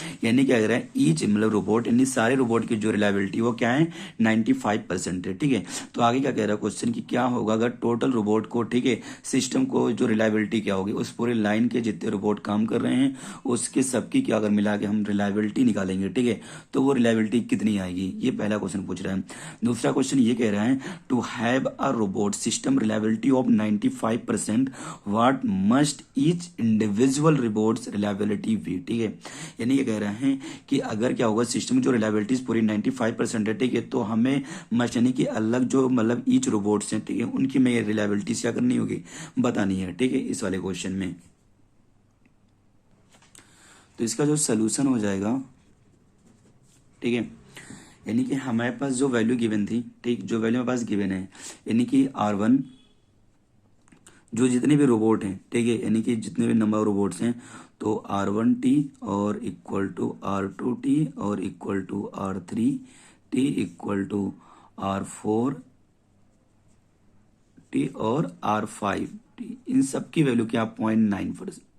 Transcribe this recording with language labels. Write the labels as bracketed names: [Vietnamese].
[Hindi] यानी क्या कह रहा है, ईच मतलब रोबोट, यानी सारे रोबोट की जो रिलायबिलिटी वो क्या है 95% है, ठीक है। तो आगे क्या कह रहा है क्वेश्चन की क्या होगा अगर टोटल रोबोट को, ठीक है, सिस्टम को जो रिलायबिलिटी क्या होगी, उस पूरे लाइन के जितने रोबोट काम कर रहे हैं उसके सबकी क्या अगर मिला के हम रिलायबिलिटी निकालेंगे, ठीक है, तो वो रिलायबिलिटी कितनी आएगी, ये पहला क्वेश्चन पूछ रहा है। दूसरा क्वेश्चन ये कह रहा है, [English] to have a robot system reliability of 95%, what must each individual robot's reliability be, [Hindi] ठीक है। यानी ये कह रहे हैं कि अगर क्या होगा सिस्टम की जो रिलायबिलिटी पूरी 95% है, ठीक है, तो हमें मस्ट यानी कि अलग जो मतलब ईच रोबोट्स हैं, ठीक है, उनकी में रिलायबिलिटी क्या करनी होगी बतानी है, ठीक है, इस वाले क्वेश्चन में। तो इसका जो सोल्यूशन हो जाएगा, ठीक है, यानी कि हमारे पास जो वैल्यू गिवन थी, ठीक, जो वैल्यू हमारे पास गिवन है, यानी कि R1 जो जितने भी रोबोट हैं, ठीक है, यानी कि जितने भी नंबर ऑफ रोबोट्स हैं, तो R1T और इक्वल टू R2T और equal to R3T equal to R4T और R5T, इन सब की वैल्यू क्या 0.9